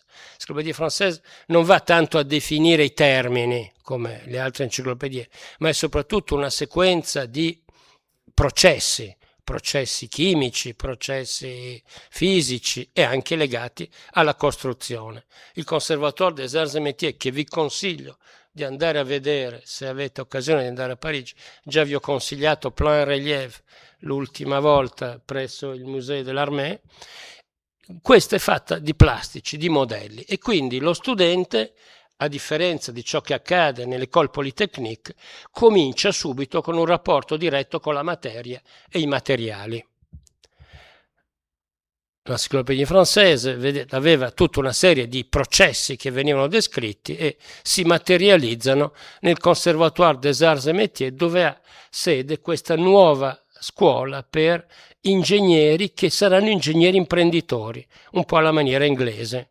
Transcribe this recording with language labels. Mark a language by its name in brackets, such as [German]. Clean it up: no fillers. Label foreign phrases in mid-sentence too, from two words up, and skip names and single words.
[Italian] L'Encyclopédie Française non va tanto a definire i termini come le altre enciclopedie, ma è soprattutto una sequenza di processi processi chimici, processi fisici e anche legati alla costruzione. Il Conservatoire des Arts et Métiers, che vi consiglio di andare a vedere se avete occasione di andare a Parigi, già vi ho consigliato Plan Relief l'ultima volta presso il Musée de l'Armée. Questa è fatta di plastici, di modelli, e quindi lo studente, a differenza di ciò che accade nell'École Polytechnique, comincia subito con un rapporto diretto con la materia e i materiali. L'Encyclopédie Française, vedete, aveva tutta una serie di processi che venivano descritti e si materializzano nel Conservatoire des Arts et Métiers, dove ha sede questa nuova scuola per ingegneri che saranno ingegneri imprenditori, un po' alla maniera inglese.